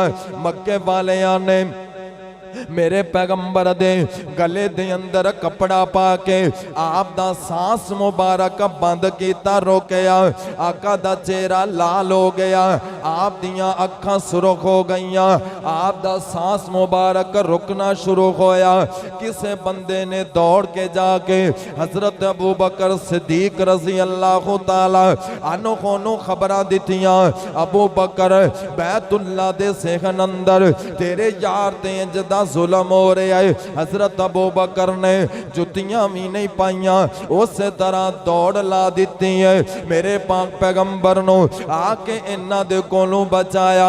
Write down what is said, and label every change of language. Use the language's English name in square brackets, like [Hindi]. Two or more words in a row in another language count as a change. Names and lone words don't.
[Punjabi] ਮੱਕੇ ਵਾਲਿਆਂ ਨੇ ਮੇਰੇ ਪੈਗ਼ੰਬਰ ਦੇ ਗਲੇ ਦੇ ਅੰਦਰ ਕੱਪੜਾ ਪਾ ਕੇ ਆਪ ਦਾ ਸਾਂਸ ਮੁਬਾਰਕ ਬੰਦ ਕੀਤਾ, ਰੋਕਿਆ। ਆਕਾ ਦਾ ਚਿਹਰਾ ਲਾਲ ਹੋ ਗਿਆ, ਆਪ ਦੀਆਂ ਅੱਖਾਂ ਸੁਰਖ਼ ਹੋ ਗਈਆਂ, ਆਪ ਦਾ ਸਾਂਸ ਮੁਬਾਰਕ ਰੁਕਣਾ ਸ਼ੁਰੂ ਹੋਇਆ। ਕਿਸੇ ਬੰਦੇ ਨੇ ਦੌੜ ਕੇ ਜਾਕੇ ਹਜ਼ਰਤ ਅਬੂ ਬਕਰ ਸਿੱਦੀਕ [Arabic] رضي الله تعالى عنه [Punjabi] ਨੂੰ ਖ਼ਬਰਾਂ ਦਿੱਤੀਆਂ, ਅਬੂ ਬਕਰ ਬੈਤੁੱਲਾ ਦੇ ਸਹਿਨ ਅੰਦਰ ਤੇਰੇ ਯਾਰ ਤੇ ਜਦਾ ਜ਼ੁਲਮ ਹੋ ਰਿਹਾ ਹੈ। ਹਜ਼ਰਤ ਅਬੂ ਬਕਰ ਨੇ ਜੁੱਤੀਆਂ ਵੀ ਨਹੀਂ ਪਾਈਆਂ, ਉਸ ਤਰ੍ਹਾਂ ਦੌੜ ਲਾ ਦਿੱਤੀ ਹੈ। ਮੇਰੇ ਪਾਕ ਪੈਗ਼ੰਬਰ ਨੂੰ ਆਕੇ ਇਨ੍ਹਾਂ ਦੇ ਕੋਲੋਂ ਬਚਾਇਆ।